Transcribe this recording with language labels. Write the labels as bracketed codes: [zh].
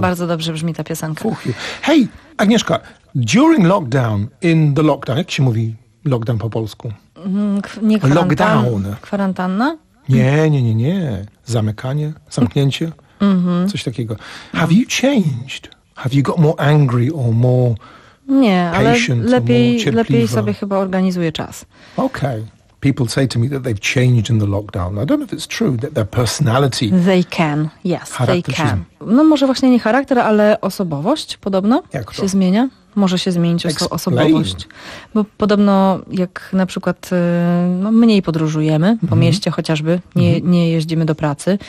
[pl] Bardzo dobrze brzmi ta piosenka. Fuch Juch. Hej, Agnieszka, [en] during lockdown, in the lockdown, [pl] jak się mówi lockdown po polsku? Nie kwarantanna. Lockdown. Kwarantanna? Nie. Zamykanie, zamknięcie, coś takiego. [en] Have you changed? Have you got more angry or more [pl] nie, [en] patient? [pl] Nie, ale lepiej sobie chyba organizuję czas. [en] Okej. Okay. People say to me that they've changed in the lockdown. I don't know if it's true, that their personality... They can, yes, they can. [pl] No może właśnie nie charakter, ale osobowość podobno się zmienia. Może się zmienić osobowość. Bo podobno jak na przykład no, mniej podróżujemy po mieście chociażby, nie jeździmy do pracy.